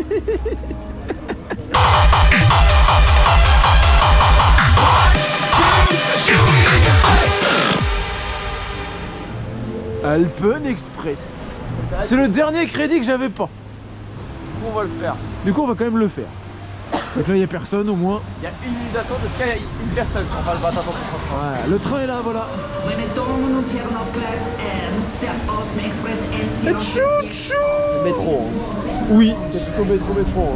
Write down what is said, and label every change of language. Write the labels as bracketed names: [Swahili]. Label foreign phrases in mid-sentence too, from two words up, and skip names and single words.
[French] Alpen Express. C'est le dernier crédit que j'avais pas. On va le faire. Du coup, on va quand même le faire. Donc là, il n'y a personne au moins. Il y a une minute d'attente, parce qu'il y a une personne. On va le battre pour qu'on se Ouais, le train est là, voilà. [German] Meine Damen und Herren auf Gleis 1, der Alpen Express Enzian. [French] métro. Oui, C'est plutôt métro.